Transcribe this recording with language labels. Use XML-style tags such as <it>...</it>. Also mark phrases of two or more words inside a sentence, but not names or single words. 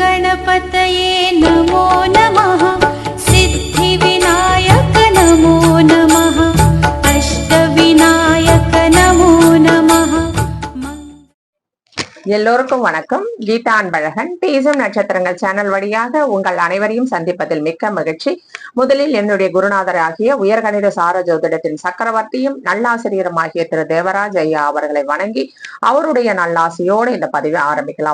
<sa>गणपतये नमो नमः सिद्धिविनायक नमो नमः अष्टविनायक नमो नमः।</sa> <ta>எல்லோருக்கும் வணக்கம். கீதா அன்பழகன் பேசும் நட்சத்திரங்கள் சேனல் வழியாக உங்கள் அனைவரையும் சந்திப்பதில் மிக்க மகிழ்ச்சி. முதலில் என்னுடைய குருநாதர் ஆகிய உயர்கணித சார ஜோதிடத்தின் சக்கரவர்த்தியும் நல்லாசிரியரும் ஆகிய திரு தேவராஜ் ஐயா அவர்களை வணங்கி அவருடைய நல்லாசியோடு இந்த பதிவை ஆரம்பிக்கலாம்.</ta>